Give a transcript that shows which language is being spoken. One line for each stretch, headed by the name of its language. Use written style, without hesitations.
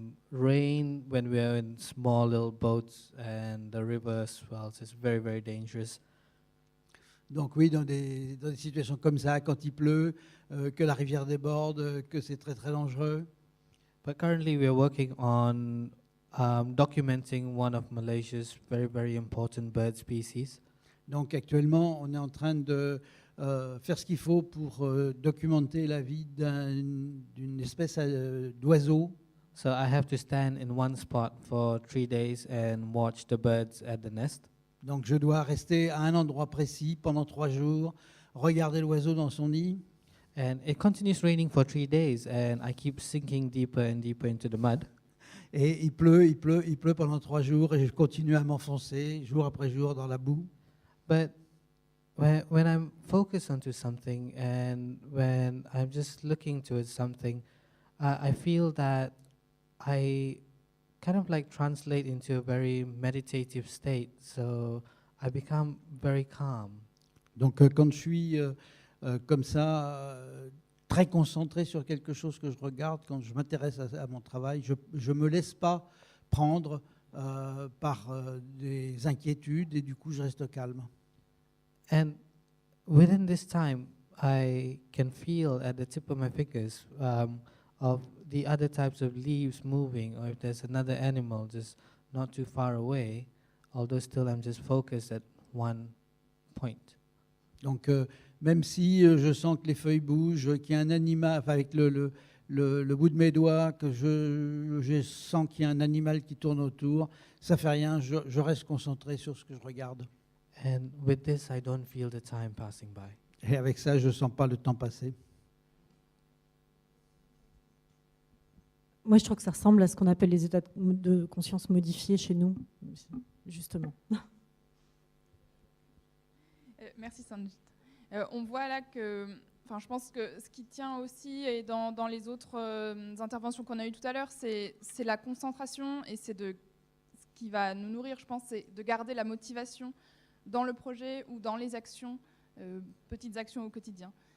English: Rain when we're in small little boats, and the river as well. So it's very, very dangerous.
French: Donc oui, dans des situations comme ça, quand il pleut, que la rivière déborde, que c'est très très dangereux.
English: But currently, we are working on documenting one of Malaysia's very important bird species.
French: Donc actuellement, on est en train de faire ce qu'il faut pour documenter la vie d'une espèce d'oiseau.
English: So I have to stand in one spot for 3 days and watch the birds at the nest.
French: Donc je dois rester à un endroit précis pendant 3 jours, regarder l'oiseau dans son nid.
English: And it continues raining for 3 days, and I keep sinking deeper and deeper into the mud.
French: Et il pleut pendant 3 jours et je continue à m'enfoncer jour après jour dans la boue.
English: But when I'm focused onto something and when I'm just looking towards something, I feel that I kind of like translate into a very meditative state. So I become very calm.
French: Donc quand je suis comme ça, très concentré sur quelque chose que je regarde, quand je m'intéresse à mon travail, je ne me laisse pas prendre par des inquiétudes et du coup je reste calme.
English: And within this time, I can feel at the tip of my fingers of the other types of leaves moving, or if there's another animal just not too far away, although still I'm just focused at one point.
French: Donc même si je sens que les feuilles bougent, qu'il y a un animal, enfin, avec le bout de mes doigts, que je sens qu'il y a un animal qui tourne autour, ça fait rien, je reste concentré sur ce que je regarde.
English: And with this, I don't feel the time passing by.
French: Et avec ça, je ne sens pas le temps passer. Moi, je trouve que ça ressemble à ce qu'on appelle les états de conscience modifiés chez nous, justement. Merci Sanjit. On voit là que, je pense que ce qui tient aussi et dans les autres interventions qu'on a eues tout à l'heure, c'est la concentration et c'est ce qui va nous nourrir, je pense, c'est de garder la motivation dans le projet ou dans les actions, petites actions au quotidien.